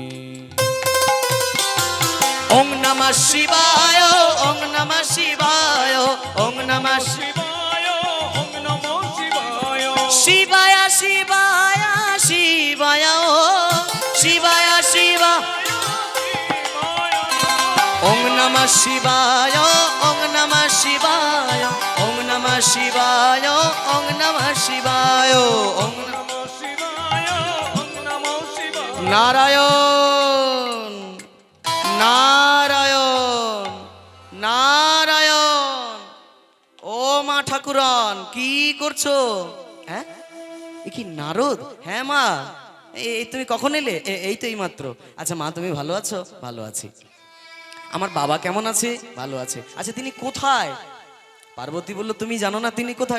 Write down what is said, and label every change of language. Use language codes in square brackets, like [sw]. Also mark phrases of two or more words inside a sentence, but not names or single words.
[sa] ओं नमः शिवाय ओं नमः शिवाय ओं नमः शिवाय ओं नमो शिवाय शिवाय शिवाय शिवाय शिवाय शिवा ओं नमः शिवाय ओं नमः शिवाय ओं नमः शिवाय ओं नमः शिवाय ओं नमः शिवाय ओं नमो शिवाय। नारायण नारायण नारायण। [bn] ও মা ঠাকুরান কি করছো? হ্যাঁ, এ কি নারদ? হ্যাঁ মা, এই তুমি কখন এলে? এই তো এই মাত্র। আচ্ছা মা, তুমি ভালো আছো? ভালো আছি। আমার বাবা কেমন আছে? ভালো আছে। আচ্ছা তিনি কোথায়? পার্বতী বলল, তুমি জানো না তিনি কোথায়?